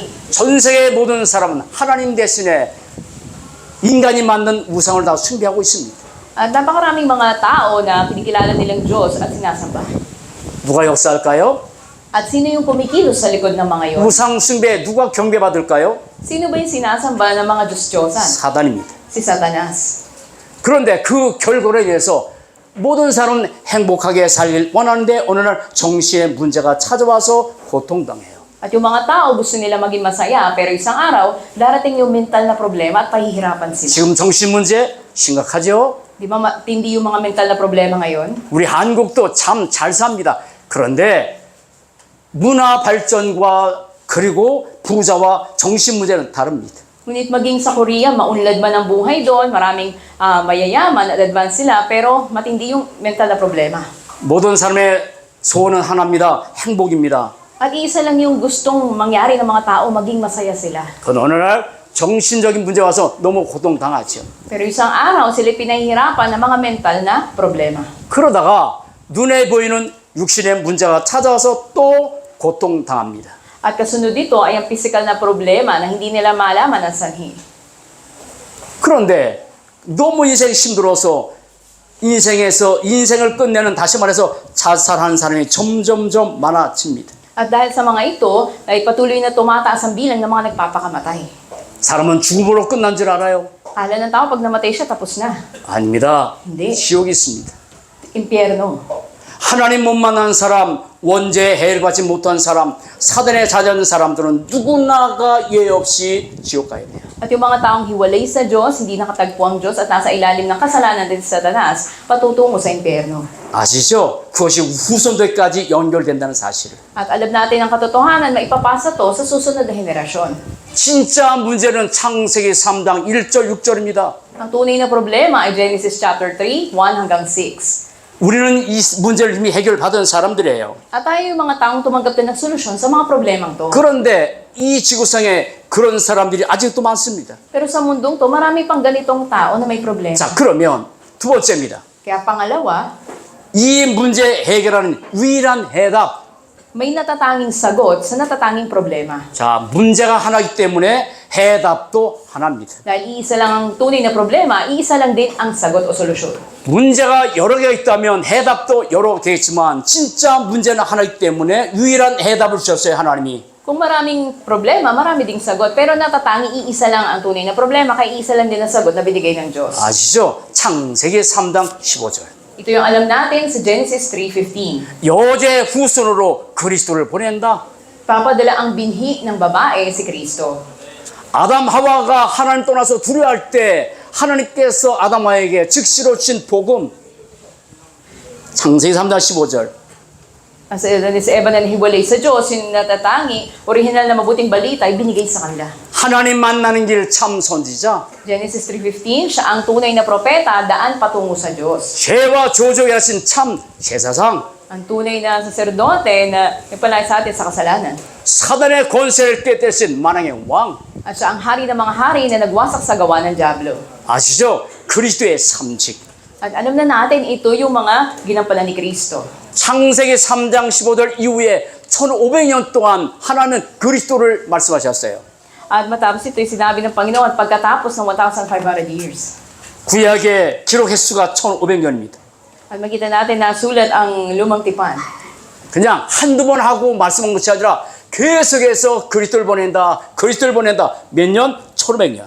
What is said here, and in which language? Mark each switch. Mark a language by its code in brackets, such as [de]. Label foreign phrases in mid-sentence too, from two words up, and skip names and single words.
[ko] 전 세계의 모든 사람은 하나님 대신에 인간이 만든 우상을 다 숭배하고 있습니다. [tl] At napakaraming mga tao na kinikilala nilang Diyos at sinasamba. [ko] 누가 역사할까요? [tl] At sino yung kumikilos sa likod ng mga yon? [ko] 우상 숭배에 누가 경배받을까요? [tl] Sino ba yung sinasamba ng mga Diyos-Diyosan? [ko] 사단입니다. [tl] Si Satanas. [ko] 그런데 그 결과로 인해서 모든 사람은 행복하게 살길 원하는데 어느 날 정신의 문제가 찾아와서 고통당해요. [tl] At yung mga tao gusto nila maging masaya, pero isang araw, darating yung mental na problema at pahihirapan sila. [ko] 지금 정신 문제 심각하죠? [tl] Di ba matindi yung mga mental na problema ngayon? [ko] 우리 한국도 참 잘 삽니다. 그런데 문화 발전과 그리고 부자와 정신 문제는 다릅니다. [tl] Ngunit maging sa Korea, maunlad man ang buhay doon, maraming mayayaman at advanced sila, pero matindi yung mental na problema. [ko] 모든 사람의 소원은 하나입니다. 행복입니다. [tl] At isa lang yung gustong mangyari ng mga tao, maging masaya sila. [ko] 그건 어느 날 정신적인 문제 와서 너무 고통당하죠. [tl] Pero isang araw, sila pinahihirapan ng mga mental na problema. [ko] 그러다가 눈에 보이는 육신의 문제가 찾아와서 또 고통당합니다. [tl] At kasunod dito ay ang physical na problema na hindi nila malaman ang sanhi. [ko] 그런데 너무 인생이 힘들어서 인생을 끝내는, 다시 말해서 자살하는 사람이 점점점 많아집니다. [tl] At dahil sa mga ito, ay patuloy na tumataas ang bilang ng mga nagpapakamatay. [ko] 사람은 죽음으로 끝난 줄 알아요? [tl] Akala ng tao pag namatay siya, tapos na. [ko] 아닙니다. [tl] hindi. [ko] 지옥이 있습니다. [tl] Impyerno. [ko] 하나님 못 만난 사람 원죄에 해를 받지 못한 사람, 사단에 자전 사람들은 누구나가 예외 없이 지옥 가야 돼요. [tl] At yung mga taong hiwalay sa Diyos, hindi nakatagpo ang Diyos at nasa ilalim ng kasalanan din sa Satanas, patutungo sa impyerno. [ko] 아시죠? 그것이 후손들까지 연결된다는 사실을. [tl] At alam natin ang katotohanan, maipapasa to sa susunod na henerasyon. [ko] 진짜 문제는 창세기 3장 1절 6절입니다. [tl] Ang tunay na problema ay Genesis chapter 3, 1 hanggang 6. [ko] 우리는 이 문제를 이미 해결받은 사람들이에요. [tl] At tayo yung mga taong tumanggap din ng solusyon sa mga problemang to. [ko] 그런데 이 지구상에 그런 사람들이 아직도 많습니다. [tl] Pero sa mundong to, marami pang ganitong tao na may problema. [ko] 자, 그러면 두 번째입니다. [tl] Kaya pangalawa, [ko] 이 문제 해결하는 유일한 해답. [tl] may natatanging sagot sa natatanging problema. [ko] 자, 문제가 하나이기 때문에 해답도 하나입니다. [tl] Dahil iisa lang ang tunay na problema, iisa lang din ang sagot o solusyon. [ko] 문제가 여러 개가 있다면 해답도 여러 개겠지만 진짜 문제는 하나이기 때문에 유일한 해답을 주셨어요, 하나님이. [tl] Kung maraming problema, marami ding sagot. Pero natatangi iisa lang ang tunay na problema, kaya iisa lang din ang sagot na binigay ng Diyos. [ko] 아시죠? 창세기 3장 15절. [tl] Ito yung alam natin sa Genesis 3:15. [ko] 여자의 후손으로 그리스도를 보낸다. [tl] Papadala ang binhi ng babae si Kristo. [ko] 아담 하와가 하나님 떠나서 두려워할 때 하나님께서 아담 하와에게 즉시로 주신 복음. 창세기 3장 15절. [tl] Sa Eva na nahiwalay sa Diyos, yung natatangi, original na mabuting balita ay binigay sa kanila. [ko] 하나님 만나는 길 참 선지자. [tl] Genesis 3:15, siya ang tunay na propeta, daan patungo sa Diyos. [ko] 죄와 조정에 하신 참 제사상. [tl] Ang tunay na saserdote na nagpalay sa atin sa kasalanan. [ko] 사단의 권세를 깨뜨리신 만왕의 왕. [tl] At siya ang hari ng mga hari na nagwasak sa gawa ng Diablo. [ko] 아시죠? 그리스도의 삼직. [tl] At alam na natin, ito yung mga ginampalan ni Kristo. [ko] 창세기 3장 15절 이후에 1500년 동안 하나는 그리스도를 말씀하셨어요. [tl] At matapos ito yung sinabi ng Panginoon pagkatapos ng 1,500 years. [ko] 구약의 기록 횟수가 1500년입니다. [tl] At makita natin na sulat ang lumang tipan. [ko] 그냥 한두 번 하고 말씀한 것이 아니라 계속해서 그리스도를 보낸다. 그리스도를 보낸다. 몇 년? 1500년.